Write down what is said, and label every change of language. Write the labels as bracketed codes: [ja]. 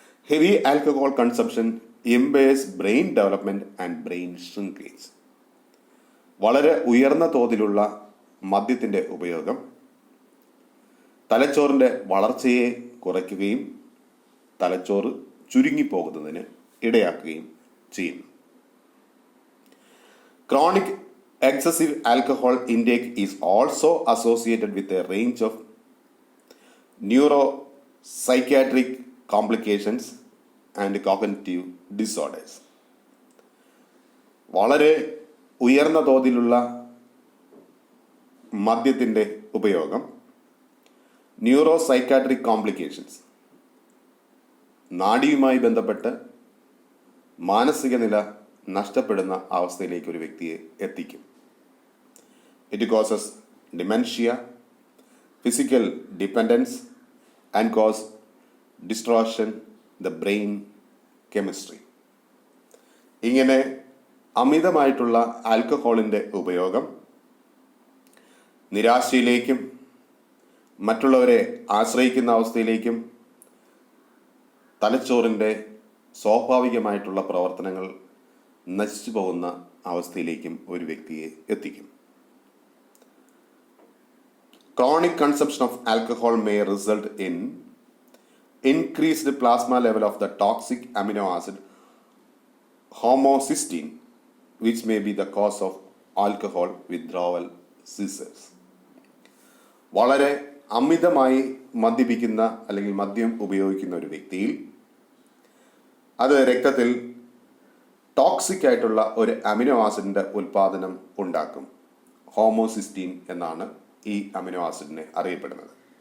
[en] Heavy alcohol consumption impairs brain development and brain shrinkage. [ml] വളരെ ഉയർന്ന തോതിലുള്ള മദ്യത്തിൻ്റെ ഉപയോഗം തലച്ചോറിൻ്റെ വളർച്ചയെ കുറയ്ക്കുകയും തലച്ചോറ് ചുരുങ്ങിപ്പോകുന്നതിന് ഇടയാക്കുകയും ചെയ്യുന്നു. [en] Chronic excessive alcohol intake is also associated with a range of neuropsychiatric complications and cognitive disorders. [ml] വളരെ ഉയർന്ന തോതിലുള്ള മദ്യത്തിൻ്റെ ഉപയോഗം [en] neuropsychiatric complications, [ml] നാഡിയുമായി ബന്ധപ്പെട്ട് മാനസിക നില നഷ്ടപ്പെടുന്ന അവസ്ഥയിലേക്ക് ഒരു വ്യക്തിയെ എത്തിക്കും. [en] It causes dementia, physical dependence, and cause distortion the brain chemistry. [ml] ഇങ്ങനെ അമിതമായിട്ടുള്ള ആൽക്കഹോളിൻ്റെ ഉപയോഗം നിരാശയിലേക്കും മറ്റുള്ളവരെ ആശ്രയിക്കുന്ന അവസ്ഥയിലേക്കും തലച്ചോറിൻ്റെ സ്വാഭാവികമായിട്ടുള്ള പ്രവർത്തനങ്ങൾ നശിച്ചു പോകുന്ന അവസ്ഥയിലേക്കും ഒരു വ്യക്തിയെ എത്തിക്കും. [en] Chronic consumption of alcohol may result in increased plasma level of the toxic amino acid homocysteine, which may be the cause of alcohol withdrawal seizures. [ml] വളരെ അമിതമായി മദ്യപിക്കുന്ന അല്ലെങ്കിൽ മദ്യം ഉപയോഗിക്കുന്ന ഒരു വ്യക്തിയിൽ അത് രക്തത്തിൽ ടോക്സിക് ആയിട്ടുള്ള ഒരു അമിനോ ആസിഡിൻ്റെ ഉൽപ്പാദനം ഉണ്ടാക്കും. ഹോമോസിസ്റ്റീൻ എന്നാണ് ഈ അമിനോ ആസിഡിനെ അറിയപ്പെടുന്നത്.